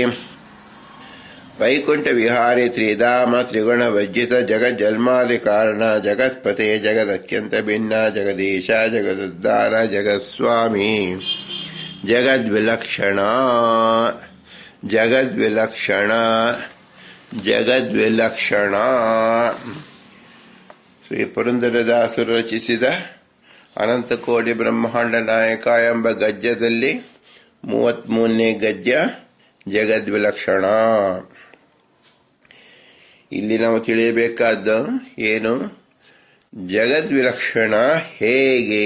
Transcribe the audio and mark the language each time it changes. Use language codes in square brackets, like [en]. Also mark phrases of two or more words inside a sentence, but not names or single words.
[sa] ವೈಕುಂಠ ವಿಹಾರಿ ತ್ರಿಧಾಮ ತ್ರಿಗುಣ ವಜ್ಜಿತ ಜಗಜ್ಜನ್ಮಾದಿ ಕಾರಣ ಜಗತ್ಪತೆ ಜಗದತ್ಯಂತ ಭಿನ್ನ ಜಗದೀಶ ಜಗದುದ್ಧಾರ ಜಗತ್ಸ್ವಾಮಿ ಜಗದ್ವಿಲಕ್ಷಣ ಜಗದ್ವಿಲಕ್ಷಣ ಜಗದ್ವಿಲಕ್ಷಣ. [kn] ಶ್ರೀ ಪುರಂದರದಾಸರು ರಚಿಸಿದ ಅನಂತಕೋಟಿ ಬ್ರಹ್ಮಾಂಡ ನಾಯಕ ಎಂಬ ಗದ್ಯದಲ್ಲಿ 33ನೇ ಗದ್ಯ ಜಗದ್ವಿಲಕ್ಷಣ. ಇಲ್ಲಿ ನಾವು ತಿಳಿಯಬೇಕಾದ್ದು ಏನು? ಜಗದ್ವಿಲಕ್ಷಣ ಹೇಗೆ?